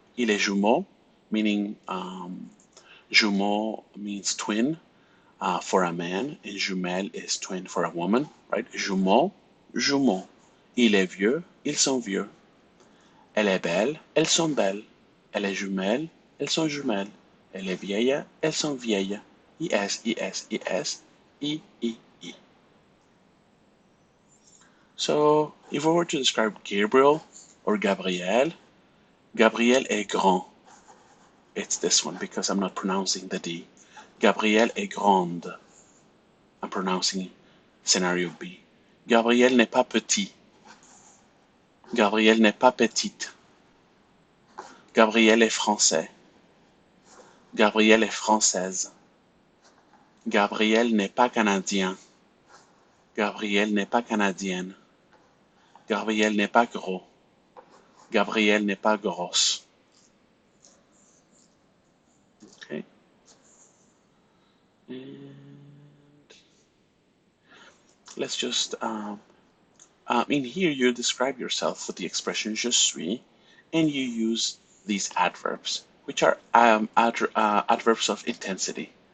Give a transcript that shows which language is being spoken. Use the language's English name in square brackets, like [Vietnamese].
[French] Il est jumeau, [English] meaning jumeau means twin for a man, and jumelle is twin for a woman, right? [French] Jumeau, jumeau. Il est vieux, ils sont vieux. Elle est belle, elles sont belles. Elle est jumelle, elles sont jumelles. Elle est vieille, elles sont vieilles. IS, IS, IS, I, I, I. [English] So, if we were to describe Gabriel or Gabriel, [French] Gabriel est grand. [English] It's this one because I'm not pronouncing the D. [French] Gabrielle est grande. [English] I'm pronouncing scenario B. [French] Gabriel n'est pas petit. Gabrielle n'est pas petite. Gabriel est français. Gabrielle est française. Gabriel n'est pas canadien. Gabriel n'est pas canadienne. Gabriel n'est pas gros. Gabriel n'est pas grosse. [English] Okay. And let's just, in here you describe yourself with the expression je suis, and you use these adverbs, which are adverbs of intensity.